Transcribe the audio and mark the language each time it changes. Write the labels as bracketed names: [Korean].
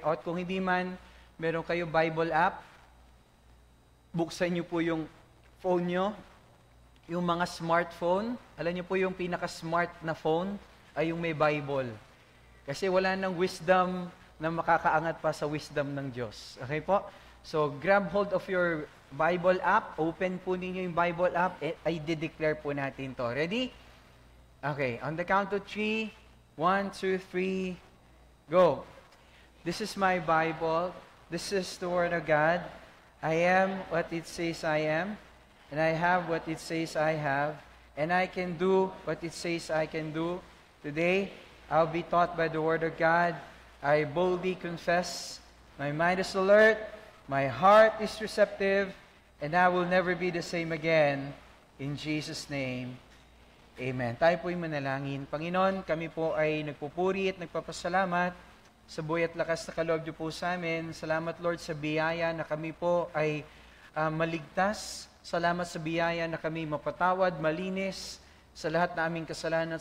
[Filipino] At kung hindi man, meron kayo Bible app, buksan niyo po yung phone niyo, yung mga smartphone. Alam niyo po yung pinaka-smart na phone ay yung may Bible. Kasi wala nang wisdom na makakaangat pa sa wisdom ng Diyos. Okay po? [English] So, grab hold of your Bible app. [Filipino] Open po ninyo yung Bible app. Ay de-declare po natin to. Ready? Okay. [English] On the count of 3, 1, 2, 3, go. This is my Bible. This is the Word of God. I am what it says I am. And I have what it says I have. And I can do what it says I can do. Today, I'll be taught by the Word of God. I boldly confess. My mind is alert. My heart is receptive. And I will never be the same again. In Jesus' name, Amen. [Filipino] Tayo po'y manalangin. Panginoon, kami po ay nagpupuri at nagpapasalamat sa buhay at lakas na kaloob niyo po sa amin. Salamat, Lord, sa biyaya na kami po ay maligtas. Salamat sa biyaya na kami mapatawad, malinis sa lahat na aming kasalanan.